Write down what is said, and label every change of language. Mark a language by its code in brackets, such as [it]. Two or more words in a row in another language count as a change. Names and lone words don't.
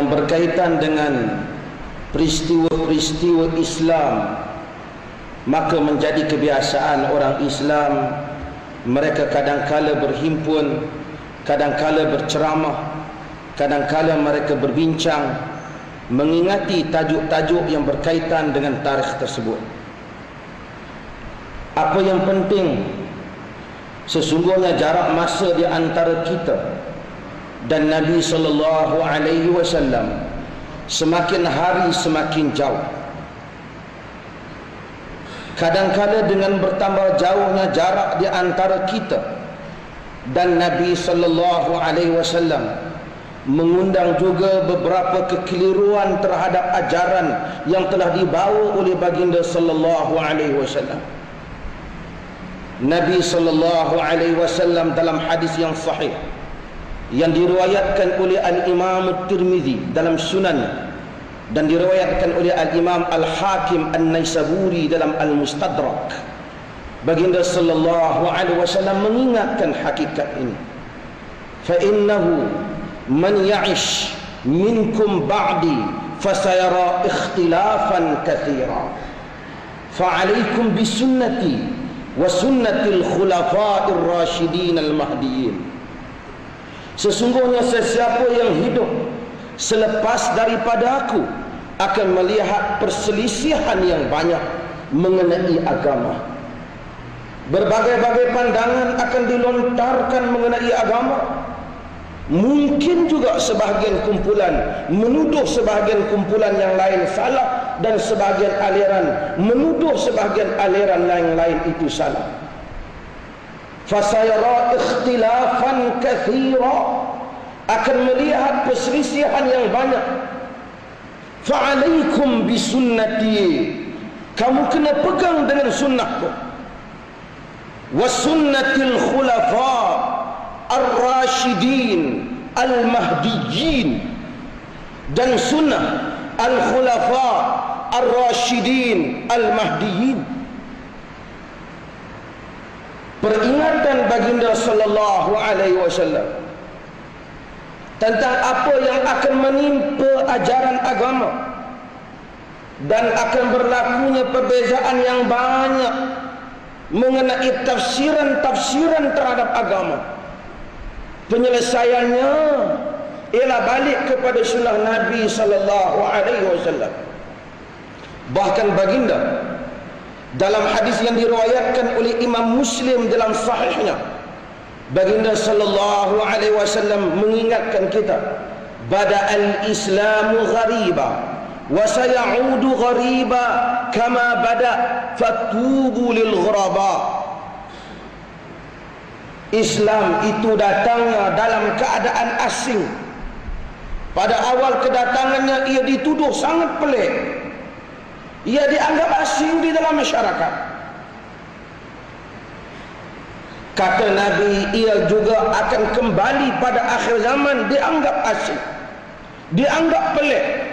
[ms] berkaitan dengan peristiwa-peristiwa Islam, maka menjadi kebiasaan orang Islam, mereka kadangkala berhimpun, kadangkala berceramah, kadangkala mereka berbincang mengingati tajuk-tajuk yang berkaitan dengan tarikh tersebut. Apa yang penting, sesungguhnya jarak masa di antara kita dan Nabi SAW semakin hari semakin jauh. Kadang-kadang dengan bertambah jauhnya jarak di antara kita dan Nabi SAW mengundang juga beberapa kekeliruan terhadap ajaran yang telah dibawa oleh baginda SAW. Nabi SAW dalam hadis yang sahih yang diriwayatkan oleh Al-Imam At-Tirmidzi dalam Sunan dan diriwayatkan oleh Al-Imam Al-Hakim An-Naisaburi dalam Al-Mustadrak, baginda [ar] صلى الله عليه وسلم [ms] mengingatkan hakikat ini. [ar] فإنه من يعش منكم بعدي فسيرى اختلافا كثيرا. فعليكم بسنتي وسنة الخلفاء الراشدين المهديين. [ms] Sesungguhnya sesiapa yang hidup selepas daripada aku akan melihat perselisihan yang banyak mengenai agama. Berbagai-bagai pandangan akan dilontarkan mengenai agama. Mungkin juga sebahagian kumpulan menuduh sebahagian kumpulan yang lain salah, dan sebahagian aliran menuduh sebahagian aliran yang lain itu salah. [ar] فسيرى اختلافا كثيرا, [ms] akan melihat perselisihan yang banyak. [ar] فعليكم بسنتي, [ms] kamu kena pegang dengan sunnahku. [ar] وسنة الخلفاء الراشدين المهديين, dan سنة الخلفاء الراشدين المهديين. [ms] Peringatan baginda [ar] صلى الله عليه وسلم [ms] tentang apa yang akan menimpa ajaran agama, dan akan berlakunya perbezaan yang banyak mengenai tafsiran-tafsiran terhadap agama. Penyelesaiannya ialah balik kepada sunnah Nabi [ar] صلى الله عليه وسلم. [ms] Bahkan baginda dalam hadis yang diriwayatkan oleh Imam Muslim dalam sahihnya, baginda [ar] صلى الله عليه وسلم [ms] mengingatkan kita, [ar] بدأ الإسلام غريبا وسيعود غريبا كما بدأ فطوبى للغرباء. [ms] Islam itu datangnya dalam keadaan asing. Pada awal kedatangannya ia dituduh sangat pelik. ia dianggap asing di dalam masyarakat. Kata Nabi, ia juga akan kembali pada akhir zaman dianggap asing, dianggap pelik.